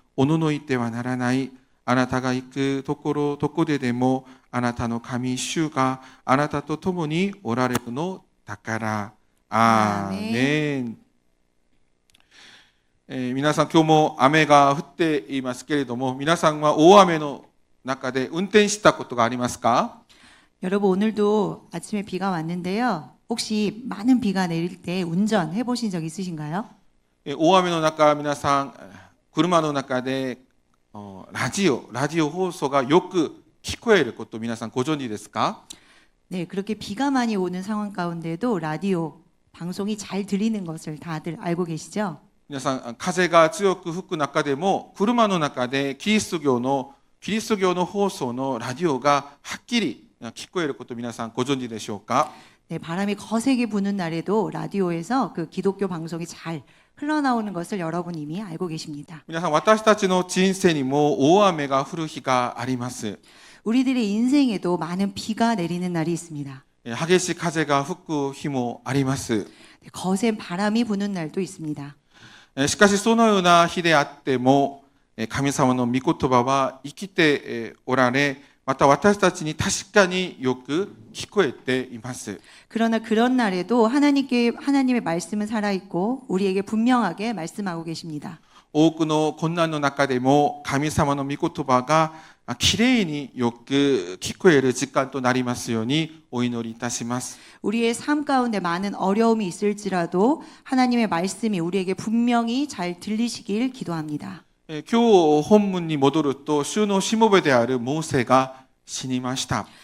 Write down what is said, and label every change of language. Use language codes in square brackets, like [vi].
[ja] おののいてはならない。あなたが行くところどこでもあなたの神主があなたと共におられるのだから。アーメン。皆さん今日も雨が降っていますけれども、皆さんは大雨の中で運転したことがありますか？ [ko] 여러분 오늘도 아침에 비가 왔는데요. 혹시 많은 비가 내릴 때 운전해 보신 적 있으신가요? [ja] 大雨の中、皆さん車の中でラジオ放送がよく聞こえること皆さんご存知ですか？ [ko] 네, 그렇게 비가 많이 오는 상황 가운데도 라디오 방송이 잘 들리는 것을 다들 알고 계시죠? [ja] 皆さん風が強く吹く中でも車の中でキリスト教の放送のラジオがはっきり聞こえること皆さんご存知でしょうか？ [ko] 네, 바람이 거세게 부는 날에도 라디오에서 그 기독교 방송이 잘 흘러나오는 것을 여러분 이미 알고 계십니다. [ja] 皆さん私たちの人生にも大雨が降る日があります。 [ko] 우리들의 인생에도 많은 비가 내리는 날이 있습니다. [ja] 激しい風が吹く日もあります。 [ko] 네, 거센 바람이 부는 날도 있습니다. [ja] しかしそのような日であっても神様の御言葉は生きておられ、また私たちに確かによく聞こえています。 [ko] 그러나 그런 날에도 하나님의 말씀은 살아있고 우리에게 분명하게 말씀하고 계십니다. [ja] 多くの困難の中でも神様の御言葉がきれいによく聞こえる時間となりますようにお祈りいたします。 [ko] 우리의 삶 가운데 많은 어려움이 있을지라도 하나님의 말씀이 우리에게 분명히 잘 들리시길 기도합니다. [ja] 今日本文に戻ると、主のしもべであるモーセが死にました。